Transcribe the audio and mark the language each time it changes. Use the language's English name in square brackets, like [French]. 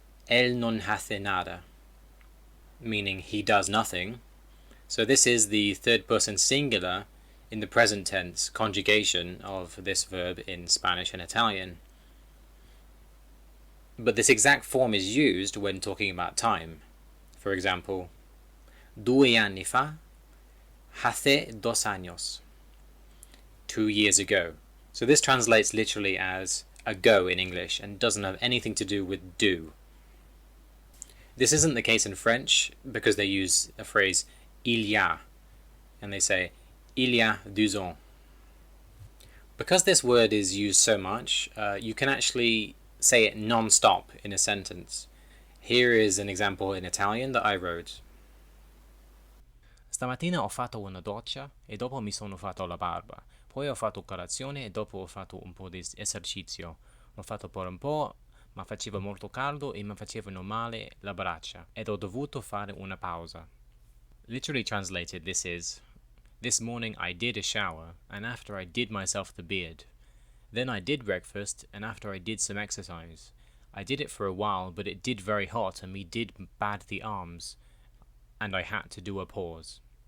[Spanish] Él non hace nada. [English] Meaning he does nothing. So this is the third person singular in the present tense conjugation of this verb in Spanish and Italian. But this exact form is used when talking about time. For example, [Italian] 2 anni fa, [Spanish] hace 2 años. [English] 2 years ago. So this translates literally as ago in English and doesn't have anything to do with do. This isn't the case in French because they use a phrase il y a and they say [French] il y a 2 ans. [English] Because this word is used so much, you can actually say it non-stop in a sentence. Here is an example in Italian that I wrote. [Italian] Stamattina ho fatto una doccia e dopo mi sono fatto la barba. Poi ho fatto colazione e dopo ho fatto un po' di esercizio. L'ho fatto per un po', ma faceva molto caldo e mi facevano male le braccia ed ho dovuto fare una pausa. [English] Literally translated, this morning I did a shower, and after I did myself the beard. Then I did breakfast, and after I did some exercise. I did it for a while, but it did very hot, and me did bad the arms, and I had to do a pause.